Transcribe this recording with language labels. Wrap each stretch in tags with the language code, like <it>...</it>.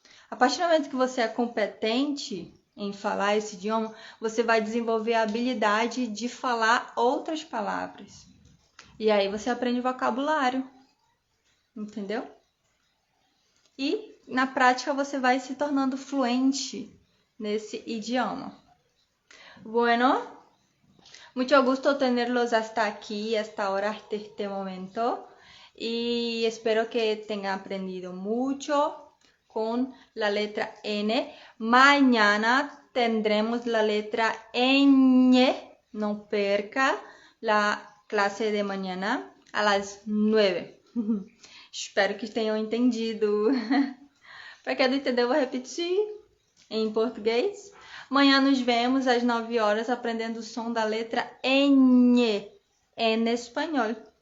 <pt>A partir do momento que você é competente em falar esse idioma, você vai desenvolver a habilidade de falar outras palavras. E aí você aprende vocabulário, entendeu? E na prática você vai se tornando fluente nesse idioma.</pt> <es>Bueno, mucho gusto tenerlos hasta aquí, hasta ahora, hasta este momento. Y espero que tengan aprendido mucho con la letra N. Mañana tendremos la letra ñ. No perca la clase de mañana a las 9.</es> <pt>Espero que tenham entendido. Para quem não entendeu, eu vou repetir em português. Amanhã nos vemos às 9 horas aprendendo o som da letra ñ em espanhol.</pt>